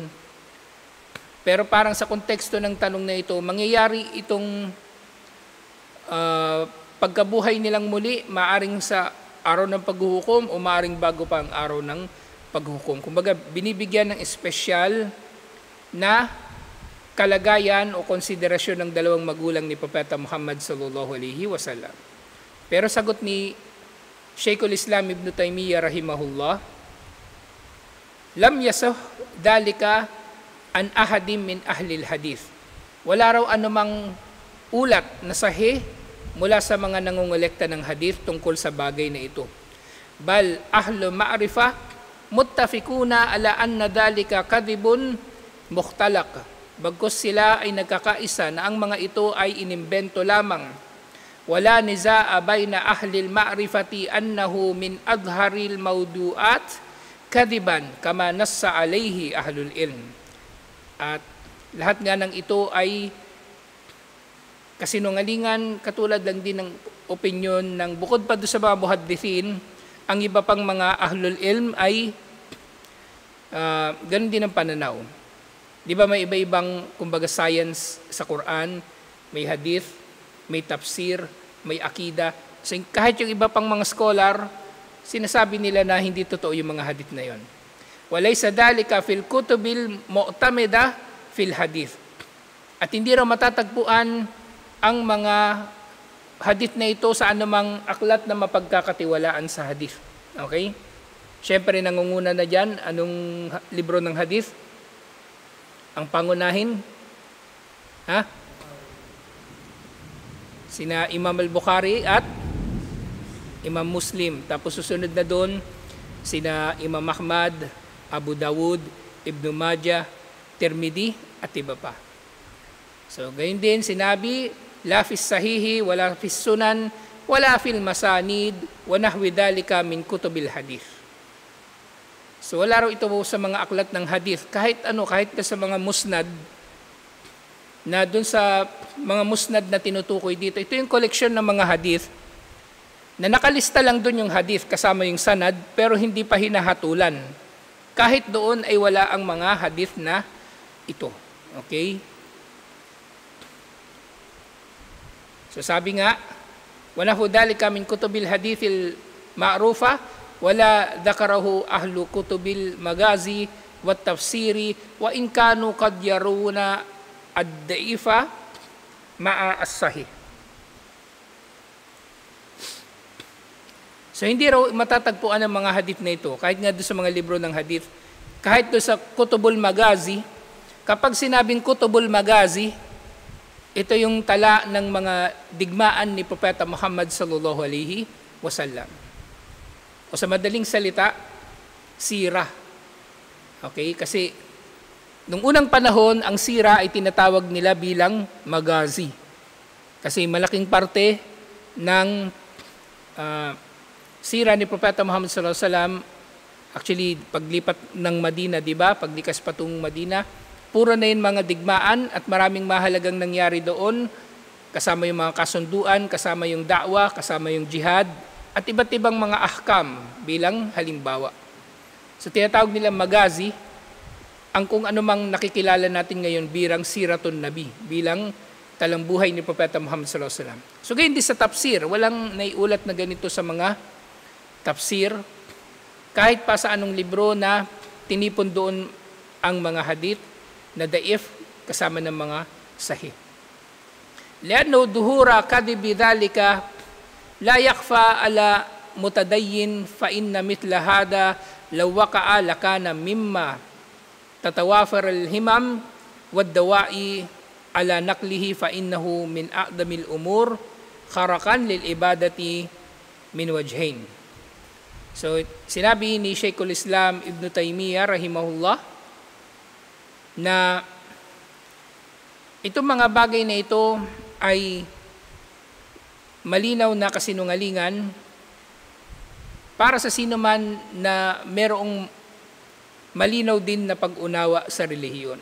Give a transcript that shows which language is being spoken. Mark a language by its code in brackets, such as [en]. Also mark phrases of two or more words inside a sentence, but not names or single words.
[tl] Pero parang sa konteksto ng tanong na ito, mangyayari itong pagkabuhay nilang muli, maaring sa araw ng paghuhukom o maaring bago pa ang araw ng paghuhukom. Kumbaga, binibigyan ng espesyal na kalagayan o konsiderasyon ng dalawang magulang ni Propeta Muhammad [ar] صلى الله عليه وسلم. [tl] Pero sagot ni [ar] Sheikhul Islam Ibn Taymiyyah رحمه الله لم يصح ذلك عن أحد من أهل الحديث. [tl] Wala raw anumang ulat na sahih mula sa mga nangongolekta ng hadith tungkol sa bagay na ito. [ar] بل أهل المعرفة متفقون على أن ذلك كذب مختلق. [tl] Bagkus sila ay nagkakaisa na ang mga ito ay inimbento lamang. [ar] ولا نزاع بين أهل المعرفة أنه من أظهر الموضوعات كذبا كما نص عليه أهل العلم. [tl] At lahat nga ng ito ay kasinungalingan, katulad lang din ng opinion ng bukod pa doon sa mga muhaddithin, ang iba pang mga [ar] أهل العلم [tl] ay ganun din ang pananaw. Di ba may iba-ibang kumbaga science sa Quran, may hadith, may tafsir, may akida. So kahit yung iba pang mga scholar, sinasabi nila na hindi totoo yung mga hadith na yon. [ar] وليس ذلك في الكتب المعتمدة في الحديث. [tl] At hindi raw matatagpuan ang mga hadith na ito sa anumang aklat na mapagkakatiwalaan sa hadith. Okay? Siyempre nangunguna na dyan, anong libro ng hadith? Ang pangunahin? Ha? Sina Imam al-Bukhari at Imam Muslim. Tapos susunod na doon, sina Imam Ahmad, Abu Dawud, Ibn Majah, Tirmidhi, at iba pa. So, gayon din sinabi, [ar] لا في الصحيح ولا في السنن ولا في المسانيد ونحو ذلك من كتب الحديث. [tl] So, wala raw ito sa mga aklat ng hadith. Kahit na sa mga musnad, na dun sa mga musnad na tinutukoy dito, ito yung koleksyon ng mga hadith, na nakalista lang dun yung hadith kasama yung sanad, pero hindi pa hinahatulan. Kahit doon ay wala ang mga hadith na ito. Okay? So sabi nga, [ar] وَنَحْوُ ذَلِكَ مِنْ كُتُبِ الْحَدِيثِ الْمَعْرُوفَةِ وَلَا ذَكَرَهُ أَهْلُ كُتُبِ الْمَغَازِي وَالتَّفْسِيرِ وَإِنْ كَانُوا قَدْ يَرُونَ الضَّعِيفَ مَعَ الصَّحِيحِ. [tl] So hindi raw matatagpuan ang mga hadith na ito, kahit nga doon sa mga libro ng hadith, kahit doon sa [ar] كتب المغازي. [tl] Kapag sinabing [ar] كتب المغازي, [tl] ito yung tala ng mga digmaan ni Propeta Muhammad [ar] صلى الله عليه وسلم. [tl] O sa madaling salita, sirah. Okay? Kasi nung unang panahon, ang sirah ay tinatawag nila bilang magazi. Kasi malaking parte ng sirah ni Propeta Muhammad [ar] صلى الله عليه وسلم, [tl] actually paglipat ng Madina, di ba? Paglikas patungong Madina, puro na yun mga digmaan at maraming mahalagang nangyari doon, kasama yung mga kasunduan, kasama yung da'wa, kasama yung jihad, at iba't ibang mga ahkam bilang halimbawa. So tinatawag nila magazi, ang kung anumang nakikilala natin ngayon bilang [ar] سيرة النبي, [tl] bilang talambuhay ni Propeta Muhammad [ar] صلى الله عليه وسلم. [tl] So gayon din sa tafsir, walang naiulat na ganito sa mga tafsir, kahit pa sa anong libro na tinipon doon ang mga hadith na daif kasama ng mga sahih. [ar] لأن ظهور كذب ذلك لا يخفى على متدين فإن مثل هذا لو وقع لكان مما تتوافر الهمم والدواعي على نقله فإنه من أقدم الأمور خرقا للعبادة من وجهين. [tl] So sinabi ni Shaykhul Islam Ibn Taymiyyah rahimahullah na itong mga bagay na ito ay malinaw na kasinungalingan para sa sino man na merong malinaw din na pag-unawa sa relihiyon.